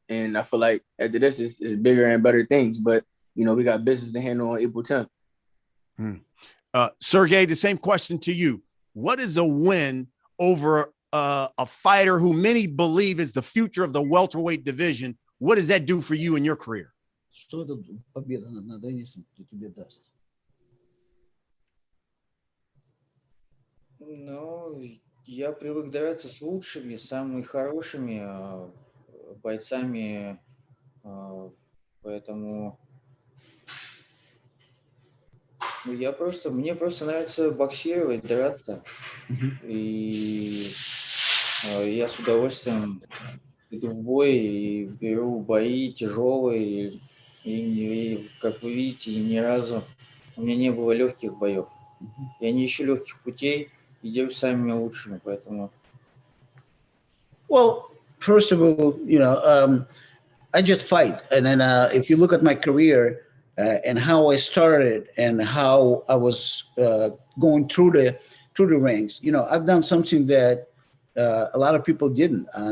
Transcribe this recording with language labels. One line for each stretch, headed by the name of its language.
English: And I feel like after this is bigger and better things, but we got business to handle on April 10th. Sergey, the same question to you. What is a win over a fighter who many believe is the future of the welterweight division? What does that do for you in your career?
Russian: Что эта победа над Эннисом тебе даст? Ну, я привык драться с лучшими, самыми хорошими бойцами, поэтому мне просто нравится боксировать, драться, и я с удовольствием иду в бой и беру бои тяжелые, и как вы видите, ни разу у меня не было легких боев. Я не ищу легких путей и делюсь самыми лучшими, поэтому.
English: Well, first of all, I just fight, and then if you look at my career and how I started and how I was going through the ranks, I've done something that a lot of people didn't.